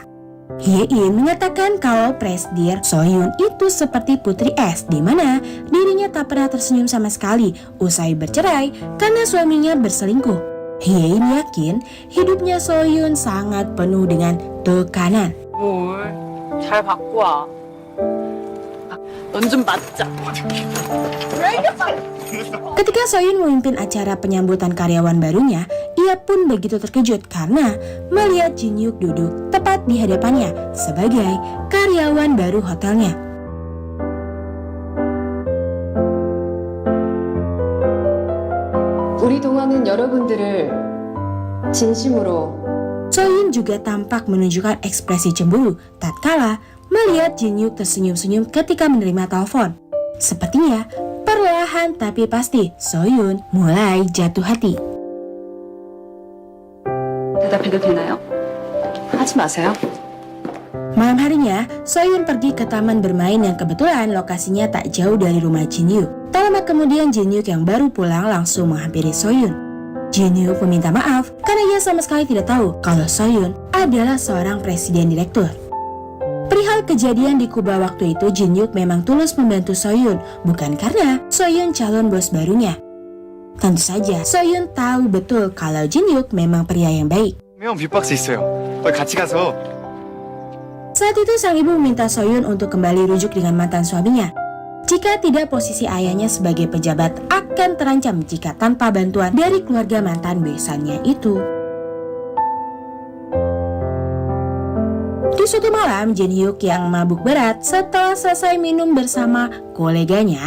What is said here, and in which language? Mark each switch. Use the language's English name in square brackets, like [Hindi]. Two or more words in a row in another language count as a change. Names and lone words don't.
[Indonesian] Hye-in menyatakan kalau presdir Soyun itu seperti putri es, di mana dirinya tak pernah tersenyum sama sekali usai bercerai karena suaminya berselingkuh. Hye-in yakin hidupnya Soyun sangat penuh dengan tekanan. [Korean] 뭘 잘 받고 와. 넌 좀 맞자. [Indonesian] Ketika Soyun memimpin acara penyambutan karyawan barunya, ia pun begitu terkejut karena melihat Jin-hyuk duduk tepat di hadapannya sebagai karyawan baru hotelnya. [Korean] 우리 동화는 여러분들을 진심으로 [Indonesian] Soyun juga tampak menunjukkan ekspresi cemburu tatkala melihat Jin-hyuk tersenyum-senyum ketika menerima telepon. Sepertinya perlahan tapi pasti Soyun mulai jatuh hati. [Korean] 대답해도 되나요? 하지 마세요. [Indonesian] Malam harinya, Soyun pergi ke taman bermain yang kebetulan lokasinya tak jauh dari rumah Jin-hyuk. Tak lama kemudian Jin-hyuk yang baru pulang langsung menghampiri Soyun. Jin-hyuk meminta maaf karena ia sama sekali tidak tahu kalau Soyun adalah seorang presiden direktur. Perihal kejadian di Kuba waktu itu, Jin-hyuk memang tulus membantu Soyun, bukan karena Soyun calon bos barunya. Tentu saja, Soyun tahu betul kalau Jin-hyuk memang pria yang baik. [Korean] 형 빅박스 있어요. 같이 가서. [Indonesian] Saat itu sang ibu meminta Soyun untuk kembali rujuk dengan mantan suaminya. Jika tidak, posisi ayahnya sebagai pejabat akan terancam jika tanpa bantuan dari keluarga mantan besannya itu. Di suatu malam, Jin-hyuk yang mabuk berat setelah selesai minum bersama koleganya.